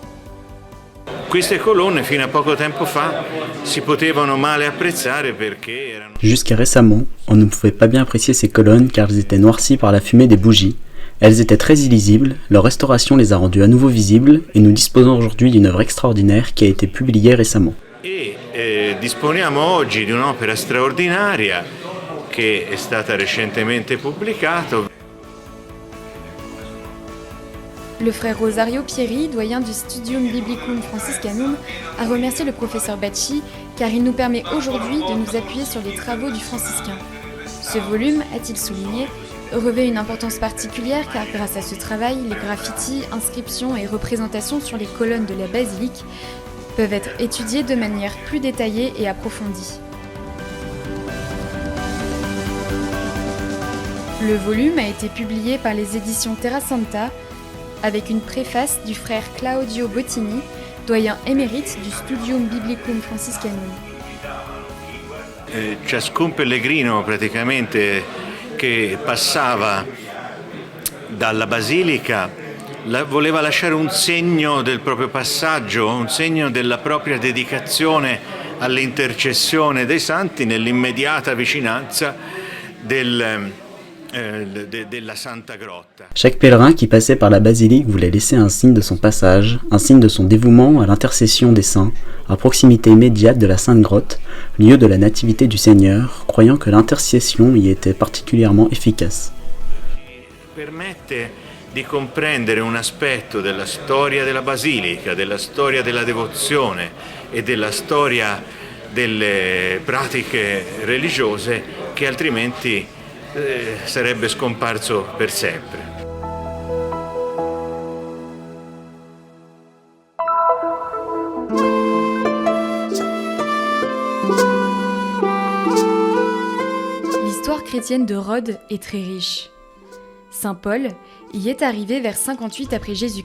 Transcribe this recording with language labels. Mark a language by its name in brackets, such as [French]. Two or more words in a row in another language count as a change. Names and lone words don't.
[French] Jusqu'à récemment, on ne pouvait pas bien apprécier ces colonnes car elles étaient noircies par la fumée des bougies. Elles étaient très illisibles, leur restauration les a rendues à nouveau visibles et nous disposons aujourd'hui d'une œuvre extraordinaire qui a été publiée récemment. [Italian] Disponiamo oggi di un'opera straordinaria che è stata recentemente pubblicata. [French] Le frère Rosario Pieri, doyen du Studium Biblicum Franciscanum, a remercié le professeur Bacci car il nous permet aujourd'hui de nous appuyer sur les travaux du franciscain. Ce volume, a-t-il souligné, revêt une importance particulière car grâce à ce travail, les graffitis, inscriptions et représentations sur les colonnes de la basilique peuvent être étudiés de manière plus détaillée et approfondie. Le volume a été publié par les éditions Terra Santa avec une préface du frère Claudio Bottini, doyen émérite du Studium Biblicum Franciscanum. [Italian] Ciascun pellegrino praticamente che passava dalla basilica voleva lasciare un segno del proprio passaggio, un segno della propria dedicazione all'intercessione dei santi nell'immediata vicinanza della Santa Grotta. [French] Chaque pèlerin qui passait par la basilique voulait laisser un signe de son passage, un signe de son dévouement à l'intercession des saints, à proximité immédiate de la Sainte Grotte, lieu de la Nativité du Seigneur, croyant que l'intercession y était particulièrement efficace. [Italian] Permette di comprendere un aspetto della storia della basilica, della storia della devozione e della storia delle pratiche religiose che altrimenti sarebbe scomparso per sempre. [French] L'histoire chrétienne de Rhodes est très riche. Saint Paul y est arrivé vers 58 après Jésus-Christ.